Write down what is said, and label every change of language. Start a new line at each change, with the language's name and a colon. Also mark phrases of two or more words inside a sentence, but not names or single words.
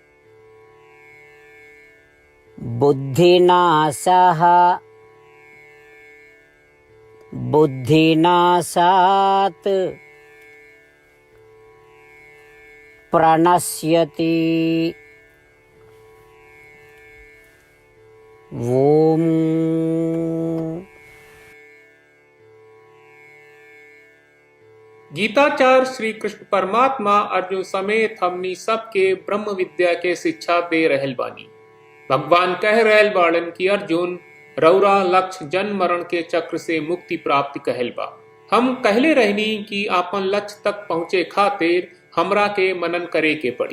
Sanskrit: बुद्धिनाशः बुद्धिनाशात् प्रणश्यति। ओम।
Bhojpuri: गीताचार्य श्री कृष्ण परमात्मा अर्जुन समेत हमनी सबके ब्रह्म विद्या के शिक्षा दे रहल बानी। भगवान कह रहल बाड़न कि अर्जुन रौरा लक्ष्य जन्म मरण के चक्र से मुक्ति प्राप्ति कहल बा। हम कहले रहनी कि आपन लक्ष्य तक पहुँचे खातिर हमरा के मनन करे के पड़ी।